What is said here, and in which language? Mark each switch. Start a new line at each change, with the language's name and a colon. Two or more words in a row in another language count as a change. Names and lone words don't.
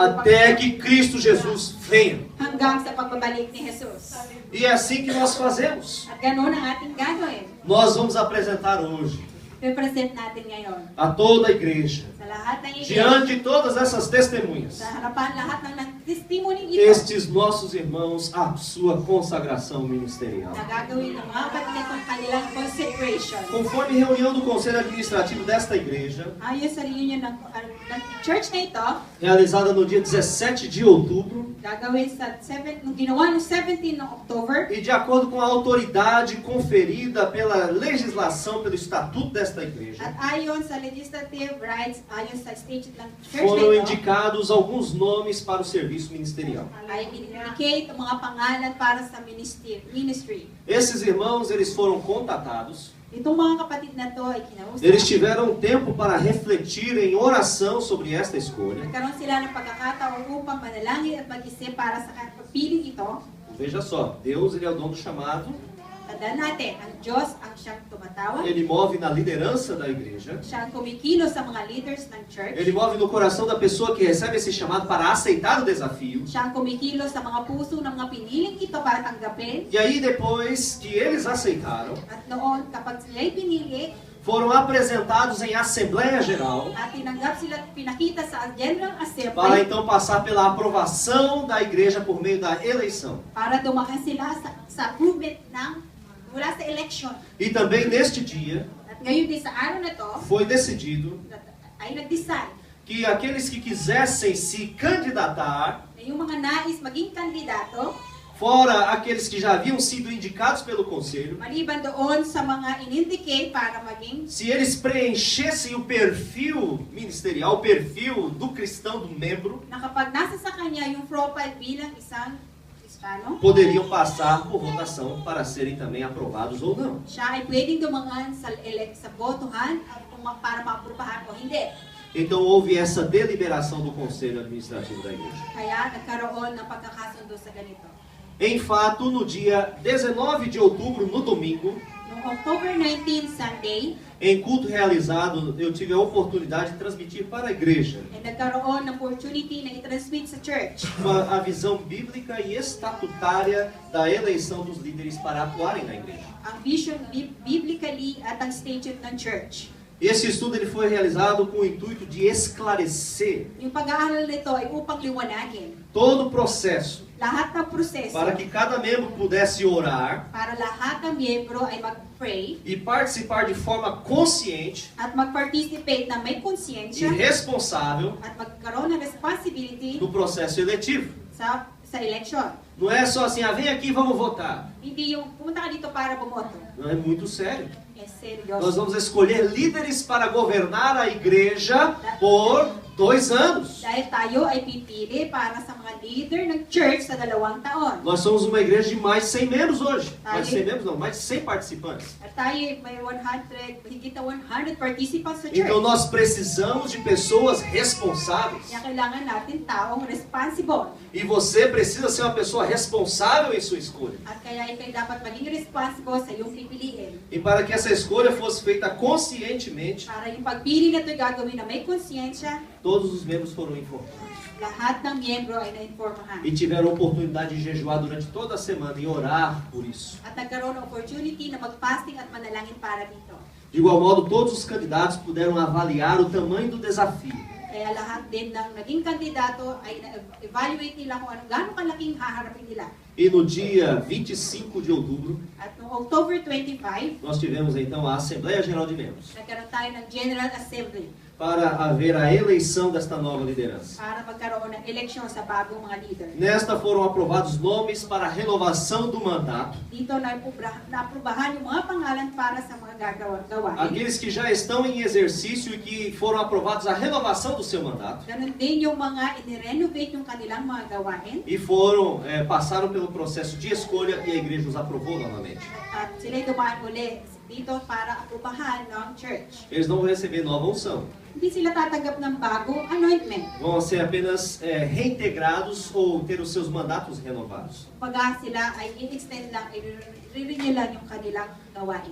Portuguese: até que Cristo Jesus venha.
Filipino: hanggang sa pagbabalik ni Jesus.
Portuguese: E é assim que nós fazemos.
Filipino: At ganun ang ating gagawin.
Portuguese: Nós vamos apresentar hoje
Filipino: I-present natin ngayon
Portuguese: a toda a igreja,
Filipino: sa lahat ng iglesia,
Portuguese: diante de todas essas testemunhas,
Filipino: sa harapan lahat ng testimony ito,
Portuguese: estes nossos irmãos, a sua consagração ministerial.
Filipino: na gagawin ng mga kapatid ang kanilang consecration.
Portuguese: Conforme reunião do Conselho Administrativo desta igreja,
Filipino: Ayon sa reunion ng church na ito,
Portuguese: realizada no dia 17 de outubro,
Filipino: gagawin nung ginawa no 17 ng October,
Portuguese: e de acordo com a autoridade conferida pela legislação, pelo estatuto desta igreja,
Filipino: at ayon sa
English: legislative rights,
Filipino: ayon sa statute ng church
Portuguese: foram
Filipino: na ito,
Portuguese: indicados alguns nomes para o serviço ministerial.
Filipino: ay indicate ang mga pangalan para sa ministry.
Portuguese: Esses irmãos, eles foram contatados.
Filipino: Itong mga kapatid na to ay kinausap.
Portuguese: Eles tiveram tempo para refletir em oração sobre esta escolha.
Filipino: Nagkaroon sila ng pagkakataon upang manalangin at mag-isip para sa pagpiling ito.
Portuguese: Veja só, Deus, ele é o dono do chamado.
Filipino: Tandaan natin, ang Diyos ang siyang tumatawag.
Portuguese: Ele move na liderança da igreja.
Filipino: Siya ang kumikilos sa mga leaders ng church.
Portuguese: Ele move no coração da pessoa que recebe esse chamado para aceitar o desafio.
Filipino: Siya ang kumikilos sa mga puso ng mga piniling ito para tanggapin.
Portuguese: E aí, depois que eles aceitaram,
Filipino: At noon, kapag sila'y pinili,
Portuguese: foram apresentados em Assembleia Geral
Filipino: at tinanggap sila at pinakita sa General
Portuguese: para
Filipino: Assembly
Portuguese: então passar pela aprovação da igreja por meio da eleição.
Filipino: para dumaan sila sa approval mula sa election.
Portuguese: E também neste dia
Filipino: At ngayon din sa araw na to,
Portuguese: foi decidido
Filipino: ay nag-decide
Portuguese: que aqueles que quisessem se candidatar,
Filipino: na yung mga nais maging kandidato,
Portuguese: fora aqueles que já haviam sido indicados pelo conselho,
Filipino: maliban doon sa mga in-indicate para maging,
Portuguese: se eles preenchessem o perfil ministerial, o perfil do cristão, do membro,
Filipino: na kapag nasa sa kanya yung profile bilang isang Kristiyano,
Portuguese: poderiam passar por votação para serem também aprovados ou não.
Filipino: siya ay pwedeng dumaan sa botohan para maaprubahan o hindi.
Portuguese: Então houve essa deliberação do Conselho Administrativo da Igreja.
Filipino: Kaya nagkaroon ng pagkakasundo sa ganito.
Portuguese: Em fato, no dia 19 de outubro, no domingo,
Filipino: Noong October 19, Sunday,
Portuguese: em culto realizado, eu tive a oportunidade de transmitir para a igreja
Filipino: ay nagkaroon ng opportunity na i-transmit sa church
Portuguese: a visão bíblica e estatutária da eleição dos líderes para atuarem na igreja.
Filipino: ang
English: vision biblically
Filipino: at ang statute ng church.
Portuguese: Esse estudo ele foi realizado com o intuito de esclarecer
Filipino: Yung pag-aaral nito ay upang liwanagin
Portuguese: todo o processo
Filipino: lahat ng proseso
Portuguese: para que cada membro pudesse orar
Filipino: para lahat ng miyembro ay mag-pray
Portuguese: e participar de forma consciente
Filipino: at mag-participate na may
Portuguese: e
Filipino: konsyensya
Portuguese: responsável
Filipino: at magkaroon ng responsibility
Portuguese: no processo eletivo.
Filipino: sa election.
Portuguese: Não é só assim, vem aqui, vamos votar.
Filipino: Hindi yung pumunta ka dito para bumoto.
Portuguese: Não, é muito sério. É Nós
Filipino: seryoso.
Portuguese: vamos escolher líderes para governar a igreja por 2 anos.
Filipino: Dahil tayo ay pipili para sa mga leader ng church sa 2 taon.
Portuguese: Nós somos uma igreja de mais de 100 membros hoje. Mais de 100 membros não, mais de 100 participantes.
Filipino: At tayo ay may 100, higit na 100 participants sa church.
Portuguese: Então nós precisamos de pessoas responsáveis.
Filipino: Kaya kailangan natin taong responsible.
Portuguese: E você precisa ser uma pessoa responsável em sua escolha.
Filipino: At kaya ikay dapat maging responsible sa iyong pipiliin.
Portuguese: E para que essa escolha fosse feita conscientemente,
Filipino: Para yung pagpili na ito'y gagawin na may konsyensya,
Portuguese: todos os membros foram informados.
Filipino: lahat ng miyembro ay nainformahan.
Portuguese: E tiveram a oportunidade de jejuar durante toda a semana e orar por isso.
Filipino: At nagkaroon ng opportunity na mag-fasting at manalangin para dito.
Portuguese: De igual modo, todos os candidatos puderam avaliar o tamanho do desafio.
Filipino: Kaya lahat din ng naging kandidato ay na-evaluate nila kung gaano kalaking haharapin nila.
Portuguese: E no dia 25 de outubro,
Filipino: At noong October 25,
Portuguese: nós tivemos então a Assembleia Geral de Membros
Filipino: nagkaroon tayo ng
English: General Assembly
Portuguese: para haver a eleição desta nova liderança.
Filipino: para magkaroon ng eleksyon sa bagong mga leader.
Portuguese: Nesta foram aprovados nomes para a renovação do mandato.
Filipino: Dito na-aprobahan yung mga pangalan para sa mga gawain.
Portuguese: Aqueles que já estão em exercício e que foram aprovados a renovação do seu mandato.
Filipino: Ganon din yung mga i-renovate yung kanilang mga gawain.
Portuguese: E passaram pelo processo de escolha e a igreja os aprovou novamente.
Filipino: At sila'y dumaan uli dito para aprobahan ng church.
Portuguese: Eles não vão receber nova unção.
Filipino: Hindi sila tatanggap ng bagong anointment.
Portuguese: Vão ser apenas reintegrados ou ter os seus mandatos renovados.
Filipino: Pagka sila ay i-extend lang, i-renew lang yung kanilang gawain.